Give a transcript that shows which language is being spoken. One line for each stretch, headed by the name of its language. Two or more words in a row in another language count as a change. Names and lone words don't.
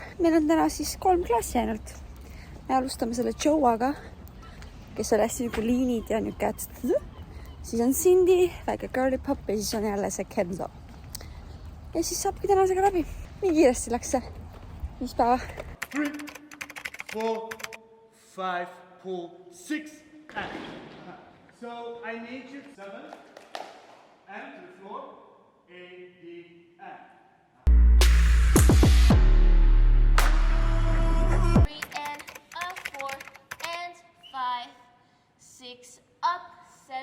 Estonian: Meil on täna siis 3 klassi ainult. Me alustame selle Joaga, kes on hästi nagu liinid ja nüüd kätsed. Siis on Cindy, väike girly pop ja siis on jälle see Kenzo. Ja siis saabki tänasega läbi. Nii kiiresti läks see. 5 päeva.
English: 3, 4, 5, pull, 6, and. So I need you 7, and to the floor, A, D, and. 3 and a 4 and 5, 6 up, 7.